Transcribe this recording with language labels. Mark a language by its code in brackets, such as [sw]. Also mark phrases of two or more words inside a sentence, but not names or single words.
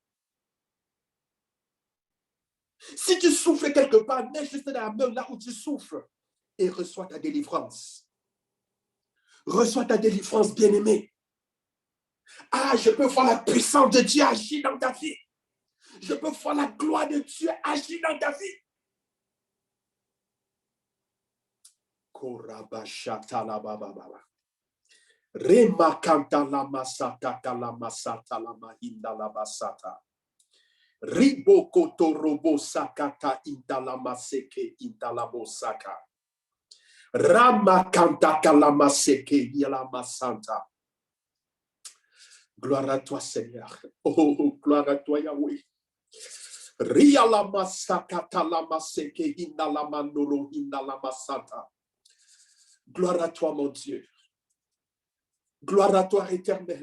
[fr] Si tu souffres quelque part, mets juste dans la main là où tu souffres et reçois ta délivrance. Reçois ta délivrance, bien-aimé. Ah, je peux voir la puissance de Dieu agir dans ta vie. Je peux voir la gloire de Dieu agir dans ta vie. Remakanta la masata la masata la mahinda la basata. Riboko robo sakata inta la maseke inta la bosaka. Ramakanta kalama seke yala masanta. Gloire à toi, Seigneur. Oh, gloire à toi, Yahweh. Ria la masakata la maseke inda la manoro inda la masanta. Gloire à toi, mon Dieu. Gloire à toi, éternel.